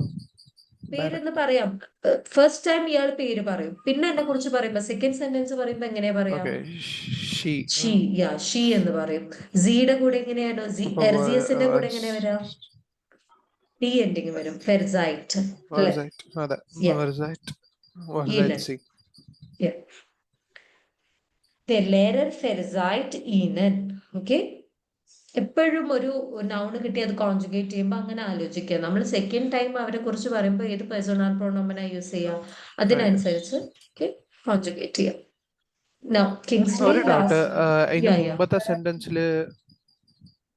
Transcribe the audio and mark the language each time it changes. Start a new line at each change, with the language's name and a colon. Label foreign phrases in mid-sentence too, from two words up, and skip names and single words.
Malayalam: പേരെന്ന് പറയാം.
English: first time
Malayalam: ഇയാൾ പേര് പറയും. പിന്നെ എന്നെ കുറിച്ച് പറയുമ്പോ
English: second sentence
Malayalam: പറയുമ്പോ എങ്ങനെയാ പറയാ? ഷീ എന്ന് പറയും. സിയുടെ കൂടെ എങ്ങനെയാണ്? എർസിയസിന്റെ കൂടെ എങ്ങനെയാ വരാ?
English: t ending
Malayalam: വരും. ഫെർസൈറ്റ്.
German: Der Lehrer verzeiht ihnen.
English: Okay?
Malayalam: എപ്പോഴും ഒരു നൗണ് കിട്ടി അത് കോൺജുഗേറ്റ് ചെയ്യുമ്പോൾ അങ്ങനെ ആലോചിക്കുക. നമ്മൾ
English: second time
Malayalam: അവരെ കുറിച്ച് പറയുമ്പോൾ ഏത്
German: Personal Pronomen
Malayalam: യൂസ് ചെയ്യാം, അതിനനുസരിച്ച് കോൺജുഗേറ്റ് ചെയ്യാം. മുമ്പത്തെ സെന്റൻസില്